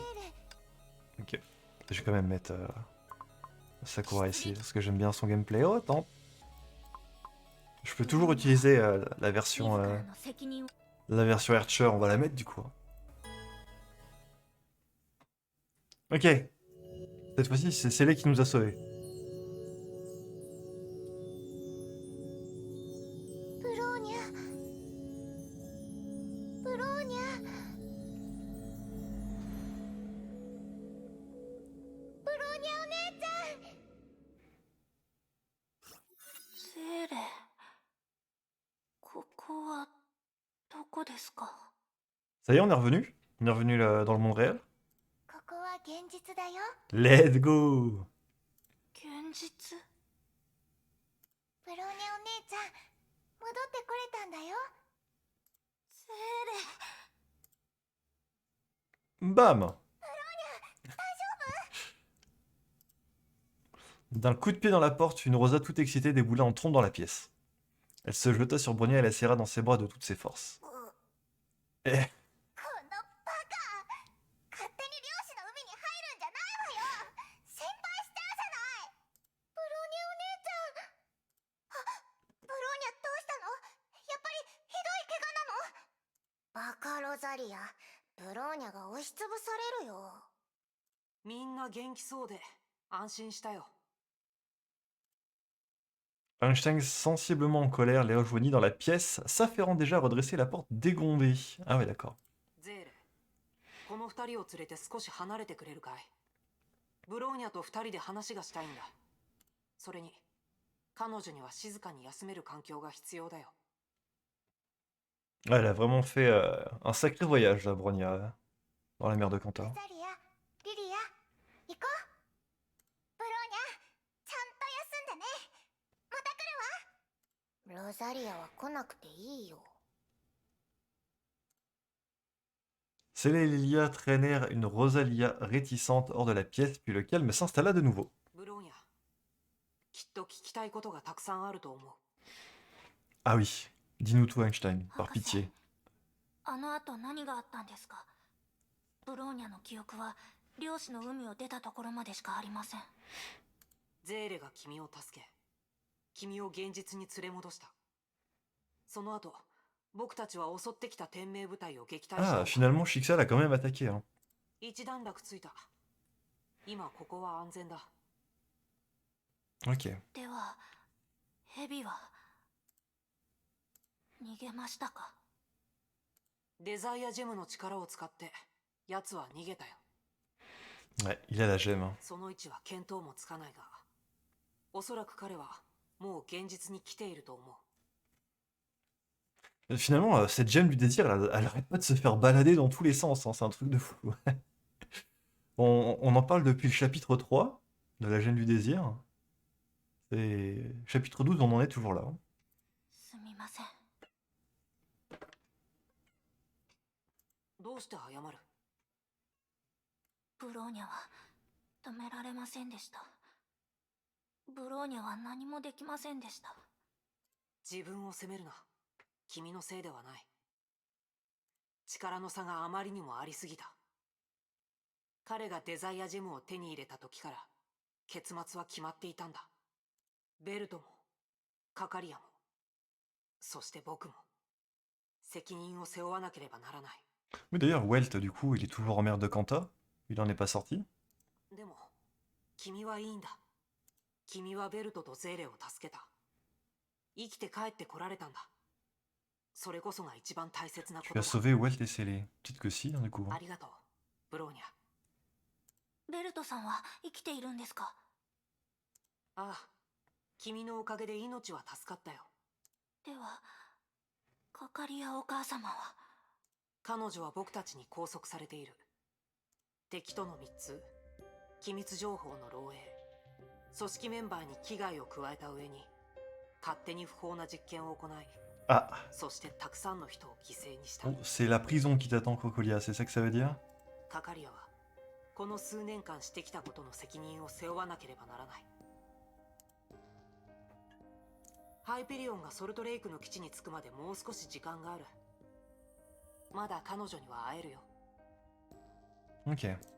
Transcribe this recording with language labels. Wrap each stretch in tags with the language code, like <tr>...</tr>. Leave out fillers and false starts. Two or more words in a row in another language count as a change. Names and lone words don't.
<fr>Ok, je vais quand même mettre Sakura ici, parce que j'aime bien son gameplay. Oh, attends. Je peux toujours utiliser la version Archer, on va la mettre du coup. Ok. Cette fois-ci, c'est Célé qui nous a sauvés.</fr> <ja>ブローニャ、ブローニャ、ブローニャお姉ちゃん。セーレ、ここはどこですか？</ja> <fr>Ça y est, on est revenu. On est revenu dans le monde réel.</fr> <ja>ここは現実だよ。</ja> <en>Let's go!</en> <ja>現実？ブローニャお姉ちゃん、戻ってこれたんだよ。セーレ、 Bam!</ja> <fr>D'un coup de pied dans la porte, une Rosa toute excitée déboula en trombe dans la pièce. Elle se jeta sur Bronya et la serra dans ses bras de toutes ses forces. Eh,</fr> <ja>このバカ、勝手に漁師の海に入るんじゃないわよ。心配したじゃない。ブローニャお姉ちゃん。あ、ブローニャどうしたの？やっぱりひどい怪我なの？バカロザリア、ブローニャが押しつぶされるよ。みんな元気そうで安心したよ。</ja> <fr>Einstein, sensiblement en colère, les rejoignit dans la pièce, s'afférant déjà à redresser la porte dégondée. Ah ouais, d'accord.</fr> <ja>ゼーレ、この二人を連れて少し離れてくれるかい？ブローニャと二人で話がしたいんだ。それに彼女には静かに休める環境が必要だよ。</ja> <fr>Ouais, elle a vraiment fait un sacré voyage, la Bronya, dans la mer de Kanta.</fr> <ja>ロザリア、リリア、行こう。ブローニャ、ちゃんと休んでね。また来るわ。ロザリアは来なくていいよ。</ja> <fr>Célia et Lilia traînèrent une Rosalia réticente hors de la pièce, puis le calme s'installa de nouveau.</fr> <ja>ブローニャ、きっと聞きたいことがたくさんあると思う。</ja> <fr>Ah oui, dis-nous tout, Einstein, par</fr> <ja>博士、</ja> <fr>pitié.</fr> <ja>あの後何があったんですか？ブローニャの記憶は漁師の海を出たところまでしかありません。ゼーレが君を助け、君を現実に連れ戻した。その後、僕たちは襲ってきた天命部隊を撃退した。</ja> <fr>Ah, finalement, Shixal a quand même attaqué, hein.</fr> <ja>一段落ついた。今ここは安全だ。</ja> <fr>Ok.</fr> <ja>では、ヘビは逃げましたか？デザイアジェムの力を使って奴は逃げたよ。</ja> <fr>Ouais, il a la gemme, hein.</fr> <ja>その位置は見当もつかないが、おそらく彼はもう現実に来ていると思う。</ja> <fr>Finalement, cette gemme du désir, elle arrête pas de se faire balader dans tous les sens, hein, c'est un truc de fou. On en parle depuis le chapitre 3 de la gemme du désir. Et chapitre 12, on en est toujours là, hein.</fr> <ja>すみません。どうして謝る？ブローニャは止められませんでした。ブローニャは何もできませんでした。自分を責めるな。君のせいではない。力の差があまりにもありすぎた。彼がデザイアジェムを手に入れた時から結末は決まっていたんだ。ベルトもカカリアも、そして僕も責任を背負わなければならない。</ja> <fr>Mais d'ailleurs, Welt, du coup, il est toujours en mer de Kanta. Il en est pas sorti.</fr> <ja>でも君はいいんだ。君はベルトとゼーレを助けた。生きて帰ってこられたんだ。それこそが一番大切なこ</ja> <fr>Tu</fr> <ja>と</ja> <fr>as</fr> <ja>だ。</ja> <fr>sauvé Welt et Célé. Peut-être que si, hein, du coup.</fr> <ja>ありがとう、ブローニャ。ベルトさんは生きているんですか？ああ、君のおかげで命は助かったよ。では、カカリアお母様は？彼女は僕たちに拘束されている。敵との密通、機密情報の漏洩、組織メンバーに危害を加えた上に勝手に不法な実験を行い、 Ah, そしてたくさんの人を犠牲にした。</ja> <fr>oh, c'est la prison qui t'attend, Crocolia, c'est ça que ça veut dire?</fr> <ja>カカリアはこの数年間してきたことの責任を背負わなければならない。ハイペリオンがソルトレイクの基地に着くまでもう少し時間がある。まだ彼女には会えるよ。</ja> <fr>Ok.</fr>